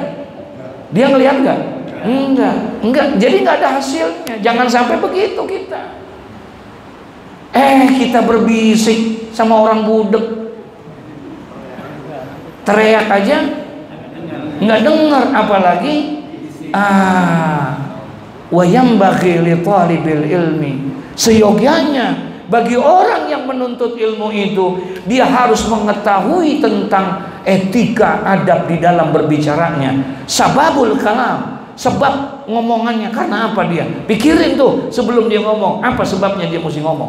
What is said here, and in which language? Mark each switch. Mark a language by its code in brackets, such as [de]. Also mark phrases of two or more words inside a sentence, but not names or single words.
[id] Dia ngelihat nggak? Enggak. Jadi nggak ada hasilnya. Jangan sampai begitu kita. Kita berbisik sama orang budek, teriak aja nggak dengar, apalagi [ar] وينبغي لطالب العلم, [id] seyogyanya bagi orang yang menuntut ilmu itu dia harus mengetahui tentang etika adab di dalam berbicaranya. [ar] سبب الكلام, [id] sebab ngomongannya, karena apa dia pikirin tuh sebelum dia ngomong, apa sebabnya dia mesti ngomong.